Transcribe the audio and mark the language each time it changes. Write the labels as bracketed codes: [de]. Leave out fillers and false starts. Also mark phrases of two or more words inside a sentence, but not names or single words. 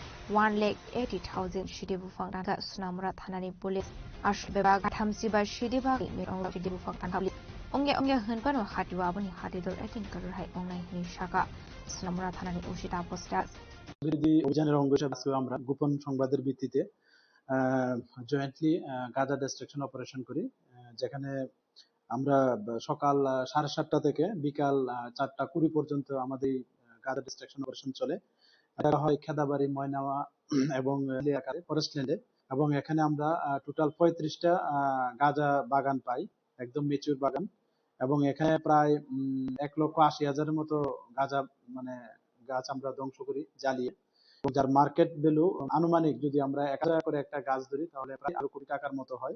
[trp] 1,80,000 shidi bufang tangka Sunamura Thanani police ash bebag thamsi ba shidi bagi mi ongla shidi bufang tangka onge hunpano hatiwa abuni hatidor 18 karor hai ongai hini shaka Sunamura Thanani ushita postas [bn] বিরোধী অভিযানের অঙ্গ হিসেবে আমরা গোপন সংবাদের ভিত্তিতে জয়েন্টলি গাঁজা [en] destruction operation [bn] করি, যেখানে আমরা সকাল 7:30 থেকে বিকাল 4:20 পর্যন্ত আমাদের গাঁজা [en] destruction operation [bn] চলে। এটা হয় খেদাবাড়ি, ময়নাওয়া এবং এলাকায় [en] forest land, [bn] এবং এখানে আমরা টোটাল 35টা গাঁজা বাগান পাই, একদম মেচুর বাগান, এবং এখানে প্রায় 1,80,000-এর মতো গাঁজা গাছ আমরা ধ্বংস করি জ্বালিয়ে, যার [en] market value [bn] আনুমানিক যদি আমরা 1,000 করে একটা গাছ ধরি তাহলে প্রায় 1 কোটি টাকার মতো হয়।